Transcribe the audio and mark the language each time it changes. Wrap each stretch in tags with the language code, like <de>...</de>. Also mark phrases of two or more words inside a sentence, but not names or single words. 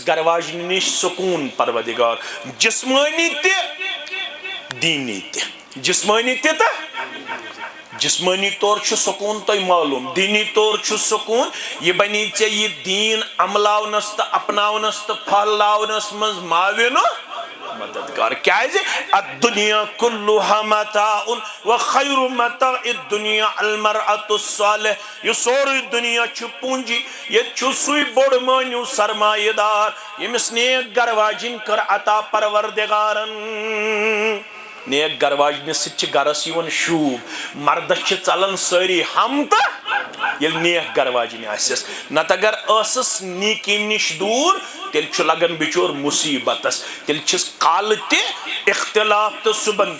<ks>گرٕ واجنہِ نِش سکوٗن پروردگار جسمٲنی تہِ دیٖنی تہِ جسمٲنی تہِ تہٕ جسمٲنی طور چھُ سکوٗن تۄہہِ معلوٗم دیٖنی طور چھُ سکوٗن یہِ بنی ژےٚ یہِ دیٖن عملاونس تہٕ اپناونس تہٕ پھہلاونس منٛز معاوِنہٕ مددگار کیٛازِ</ks> <ar>الدُنیا کُلُّہا متاع وخیر متاع الدنیا المرأة الصالح</ar> <ks>یہ سورُے دُنیا چھُ پوٗنٛجی ییٚتہِ چھُ سُے بوٚڑ مٲنِو سرمایہ دار ییٚمِس نیک گرٕ واجِنۍ کٔر عطا پروردگارن نیک گرٕ واجنہِ سۭتۍ چھِ گرس یِوان شوٗب مردس چھِ ژلان سٲری ہم تہٕ ییٚلہِ نیک گرٕ واجِنۍ آسٮ۪س نتہٕ اگر ٲسٕس نیکی نِش دوٗر تیٚلہِ چھُ لگان بِچور مُصیبتس تیٚلہِ چھِس کالہٕ تہِ اختلاف تہٕ صُبحن تہِ</ks>